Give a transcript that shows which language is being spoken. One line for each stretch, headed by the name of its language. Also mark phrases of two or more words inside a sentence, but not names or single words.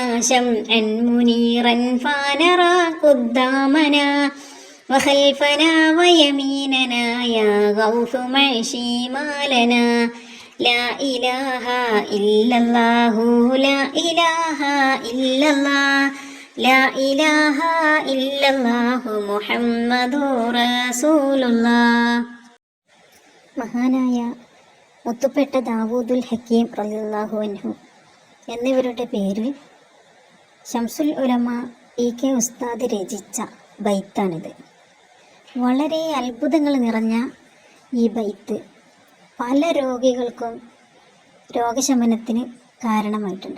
Arabic: شمعا منيرا فنرى قدامنا وخلفنا ويميننا يا غوث معشي ما لنا لا إله إلا الله لا إله إلا الله لا إله إلا الله محمد رسول الله.
Malayalam: മഹാനായ മുത്തുപ്പെട്ട ദാവൂദുൽ ഹക്കീം
Arabic: رضي الله عنه
Malayalam: എന്നിവരുടെ പേരിൽ ശംസുൽ ഉലമ EK ഉസ്താദ് രചിച്ച ബൈത്താണിത്. വളരെ അത്ഭുതങ്ങൾ നിറഞ്ഞ ഈ ബൈത്ത് പല രോഗികൾക്കും രോഗശമനത്തിന് കാരണമായിട്ടുണ്ട്.